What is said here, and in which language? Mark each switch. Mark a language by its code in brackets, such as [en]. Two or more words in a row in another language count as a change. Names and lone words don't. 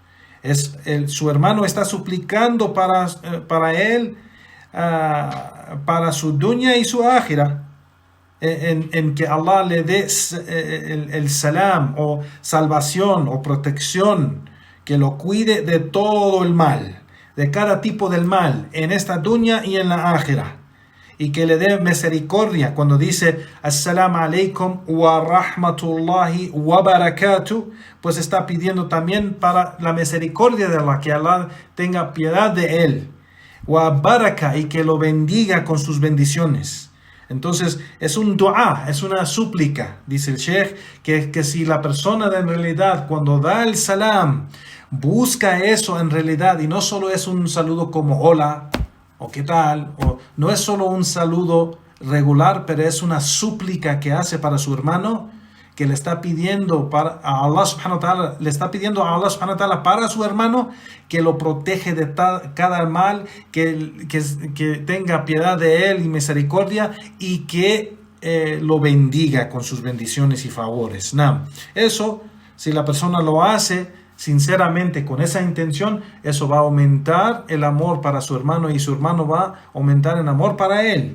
[es] Su hermano está suplicando para él, para su dunya y su akhira, en que Allah le dé el salam o salvación o protección, que lo cuide de todo el mal, de cada tipo del mal, en esta dunya y en la akhira, y que le dé misericordia cuando dice [ar] السلام عليكم ورحمة الله وبركاته, [es] pues está pidiendo también para la misericordia de Allah, que Allah tenga piedad de él, [ar] وبركة, [es] y que lo bendiga con sus bendiciones. Entonces es un dua, es una súplica, dice el Sheikh, que si la persona en realidad cuando da el salam busca eso en realidad, y no solo es un saludo como hola o qué tal, o no es solo un saludo regular, pero es una súplica que hace para su hermano, que le está pidiendo a Allah [ar] سبحانه وتعالى, [es] le está pidiendo a Allah [ar] سبحانه وتعالى [es] para su hermano, que lo protege de cada mal, que tenga piedad de él y misericordia, y que lo bendiga con sus bendiciones y favores. Eso, si la persona lo hace sinceramente con esa intención, eso va a aumentar el amor para su hermano, y su hermano va a aumentar el amor para él.